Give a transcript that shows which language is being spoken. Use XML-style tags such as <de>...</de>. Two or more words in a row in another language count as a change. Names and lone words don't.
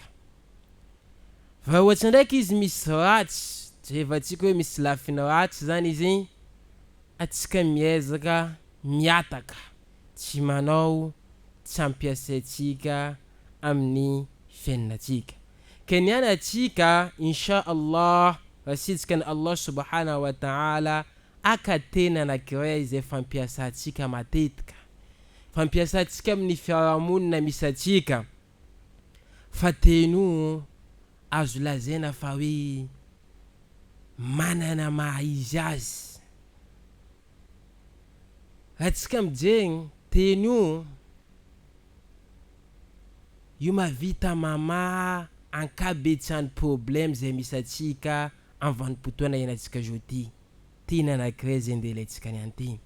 <mg>Fa ohatsy ndraiky izy misy ratsy, jevatsika hoe misy lafiny ratsy zany izy, atsika miezaka miataka tsy manao, tsy ampiasaitsika amin'ny fiainatsika. Keniana atsika</mg> <ar>insha Allah</ar> <mg>rasitsika ny Allah</mg> <ar>subhanahu wa ta'ala</ar> <mg>aka tena anankiray zay fampiasatsika matetika, fampiasatsika amin'ny fiarahamonina misy atsika, fa teny io azo lazaina fa hoe manana maha izy azy. Atsika mijery teny io mavita mamaha ankabetsany problème zay misy atsika amin'ny vanim-potoana iainantsika zao teny anankiray zay andelaitsika ny anteny.</mg>